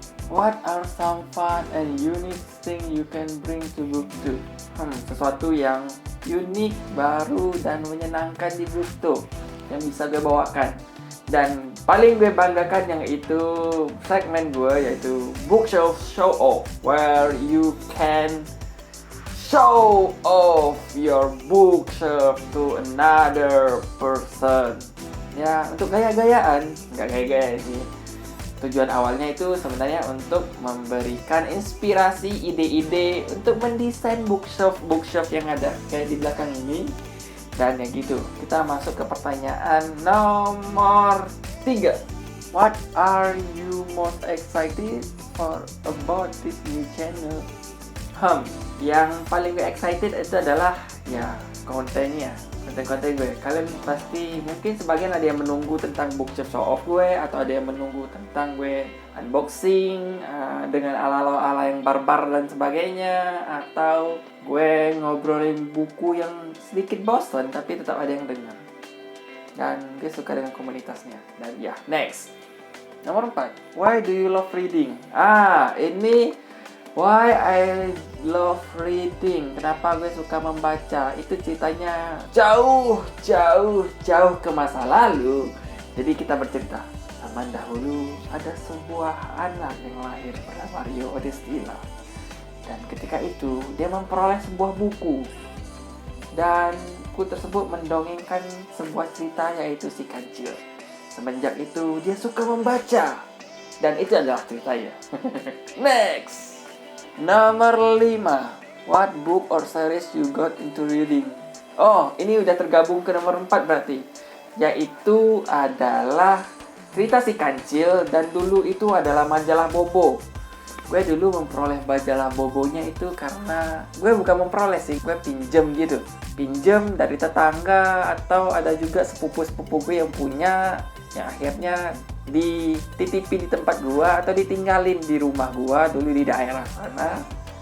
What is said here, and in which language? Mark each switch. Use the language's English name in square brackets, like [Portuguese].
[English] What are some fun and unique thing you can bring to BookTube? [Indonesian] Sesuatu yang unik, baru, dan menyenangkan di BookTube yang bisa gue bawakan. Dan paling gue banggakan yang itu segmen gue, yaitu Bookshelf Show Off, [English] where you can show off your bookshelf to another person. [Indonesian] Ya, untuk gaya-gayaan, nggak gaya-gaya sih. Tujuan awalnya itu sebenarnya untuk memberikan inspirasi, ide-ide untuk mendesain bookshelf yang ada kayak di belakang ini. Dan ya gitu, kita masuk ke pertanyaan nomor 3. [English] What are you most excited for about this new channel? [Indonesian] Yang paling gue excited itu adalah ya konten gue. Kalian pasti mungkin sebagian ada yang menunggu tentang bookshelf show off gue, atau ada yang menunggu tentang gue unboxing dengan ala-ala yang barbar dan sebagainya, atau gue ngobrolin buku yang sedikit bosan tapi tetap ada yang dengar. Dan gue suka dengan komunitasnya. Dan ya, [English] next. Nomor 4. Why do you love reading? Ini why I love reading. [Indonesian] Kenapa gue suka membaca? Itu ceritanya jauh ke masa lalu. Jadi kita bercerita, zaman dahulu ada sebuah anak yang lahir bernama Rio Odestila. Dan ketika itu dia memperoleh sebuah buku. Dan buku tersebut mendongengkan sebuah cerita, yaitu si kancil. Semenjak itu dia suka membaca. Dan itu adalah ceritanya. Next. Nomor 5. [English] What book or series you got into reading? [Indonesian] Ini udah tergabung ke nomor 4 berarti. Yaitu adalah cerita si kancil, dan dulu itu adalah majalah Bobo. Gue dulu memperoleh majalah Bobonya itu karena gue bukan memperoleh sih, gue pinjem dari tetangga, atau ada juga sepupu-sepupu gue yang punya, yang akhirnya dititipi di tempat gue atau ditinggalin di rumah gue dulu di daerah sana.